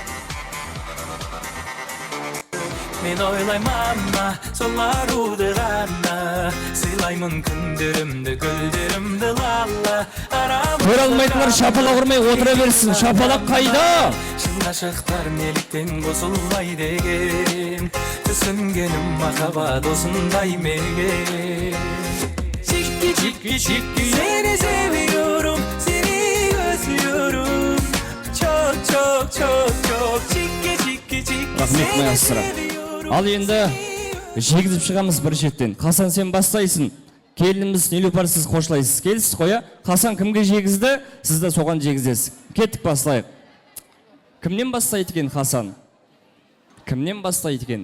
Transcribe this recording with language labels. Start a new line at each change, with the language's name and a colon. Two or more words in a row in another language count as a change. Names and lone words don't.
Kazakh: Мен ойлайман сол аруды ғана, сыйлаймын күндерімді, гүлдерімді лала. Көре алмайтындар шапалақ ұрмай отыра берсін, шапалақ қайда? Шын ғашықтар неліктен қосылмай деген, түсінгенім махаббат осындай менен. Чики,
Turkish: seni seviyorum, seni özlüyorum. Çok, çiki,
Kazakh: Рахмет,
Russian: моя сестра.
Kazakh: Ал енді жегізіп шығамыз бір шеттен. Хасан, сен бастайсың. Келініміз Нилуфар, сіз қошлайсыз. Келсіз қоя. Хасан кімге жегізді, сіз де соған жегізесіз. Кеттік бастайық. Кімнен бастайды екен Хасан? Кімнен бастайды екен?